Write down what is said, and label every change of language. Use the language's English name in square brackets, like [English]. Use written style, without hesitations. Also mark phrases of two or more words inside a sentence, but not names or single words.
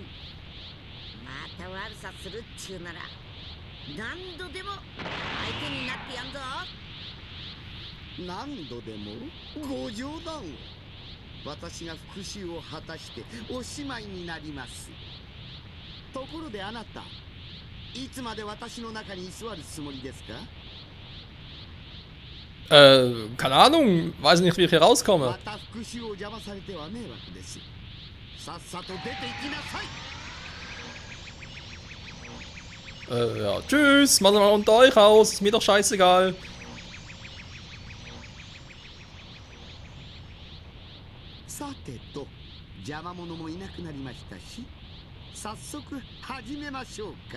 [Japanese] また悪さするっちゅうなら何度でも相手になってやんぞ。何度でもご冗談を。私が復讐を果たしておしまいになります。ところであなた、いつまで私の中に居座るつもりですか？ [German] Keine Ahnung, weiß nicht, wie ich hier rauskomme. [Japanese] また復讐を邪魔されては迷惑です。さっさと出て行きなさい。 [German] Ja, tschüss, macht mal unter euch aus, ist mir doch scheißegal. [Japanese] さてと、邪魔者もいなくなりましたし、早速始めましょうか。